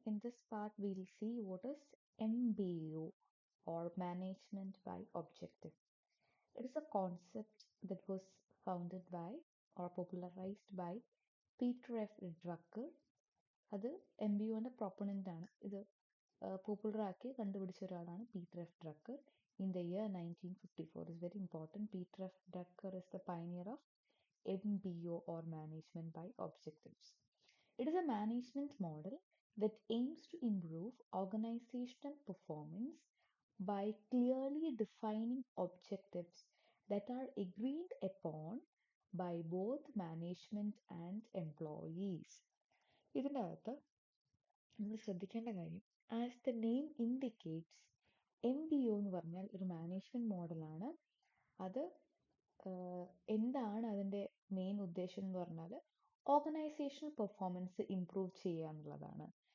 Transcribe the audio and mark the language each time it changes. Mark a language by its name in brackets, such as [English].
[English] In this part, we'll see what is MBO or Management by Objective. It is a concept that was founded by or popularized by Peter F. [Malayalam] Drucker. അത് M B യുവിൻ്റെ പ്രൊപ്പണൻ്റ് ആണ്. ഇത് popular ആക്കി കണ്ടുപിടിച്ച ഒരാളാണ് Peter F Drucker [English] In the year 1954. It's very important. Peter F. Drucker is the pioneer of MBO or Management by Objectives. It is a management model that aims to improve organizational performance by clearly defining objectives that are agreed upon by both management and employees. [Malayalam] ഇതിൻ്റെ അകത്ത് നമ്മൾ ശ്രദ്ധിക്കേണ്ട കാര്യം, [English] as the name indicates, [Malayalam] MBO എന്ന് പറഞ്ഞാൽ ഒരു management മോഡലാണ്. അത് എന്താണ് അതിൻ്റെ മെയിൻ ഉദ്ദേശം എന്ന് പറഞ്ഞാൽ ഓർഗനൈസേഷണൽ പെർഫോമൻസ് ഇംപ്രൂവ് ചെയ്യുക എന്നുള്ളതാണ്.